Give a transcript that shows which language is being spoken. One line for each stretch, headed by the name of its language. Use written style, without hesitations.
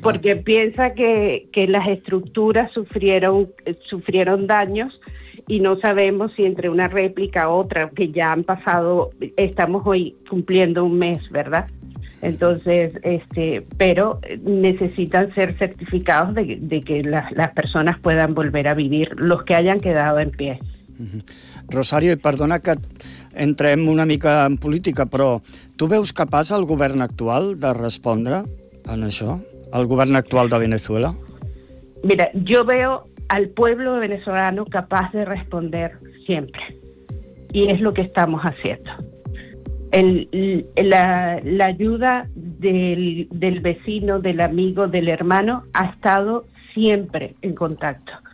Spanish: Porque piensa que las estructuras sufrieron daños y no sabemos si entre una réplica u otra, que ya han pasado, estamos hoy cumpliendo un mes, ¿verdad? Entonces, pero necesitan ser certificados de que las personas puedan volver a vivir, los que hayan quedado en pie.
Catalan: Rosario, i perdona que entrem una mica en política, però tu veus capaç el govern actual de respondre en això? El govern actual de Venezuela?
Spanish: Mira, yo veo al pueblo venezolano capaz de responder siempre. Y es lo que estamos haciendo. La ayuda del vecino, del amigo, del hermano, ha estado siempre en contacto.